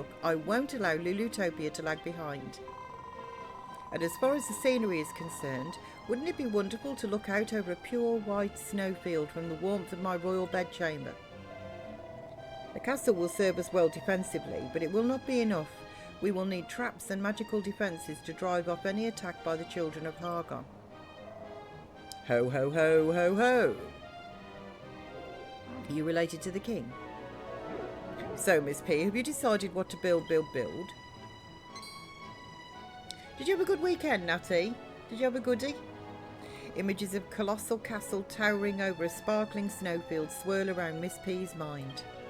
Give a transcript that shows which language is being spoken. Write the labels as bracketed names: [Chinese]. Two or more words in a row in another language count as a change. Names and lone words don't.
[English] I won't allow Lulutopia to lag behind. And as far as the scenery is concerned, wouldn't it be wonderful to look out over a pure white snowfield from the warmth of my royal bedchamber? The castle will serve us well defensively, but it will not be enough. We will need traps and magical defences to drive off any attack by the children of Hargon. Ho, ho, ho, ho, ho. Are you related to the king? So, Miss P, have you decided what to build? Did you have a good weekend, Natty? Did you have a goodie? Images of colossal castle towering over a sparkling snowfield swirl around Miss P's mind.